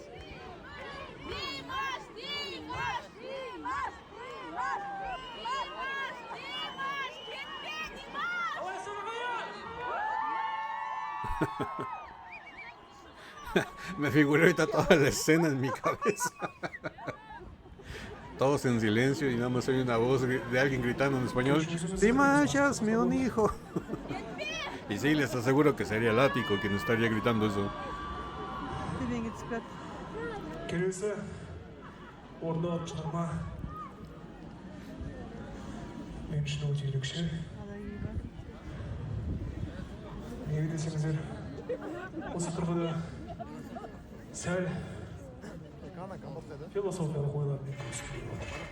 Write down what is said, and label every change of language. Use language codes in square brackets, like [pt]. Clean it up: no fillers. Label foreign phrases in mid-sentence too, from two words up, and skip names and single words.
[tr] Dimash, Dimash, Dimash, Dimash, Dimash, gitme Dimash! [es] Me figuré ahorita toda la escena en mi cabeza. Todos en silencio y nada más oí una voz de alguien gritando en español: Dimash, hazme un hijo. Y sí, les aseguro que sería el ático quien estaría gritando eso. [tr] Dibine çıkart. [kk] келесі орындалып шығарма мен үшін өте ерекше. Неге десеңіздер, осы тұрғыда сәл философиялық ойлармен көрсетіп отыр.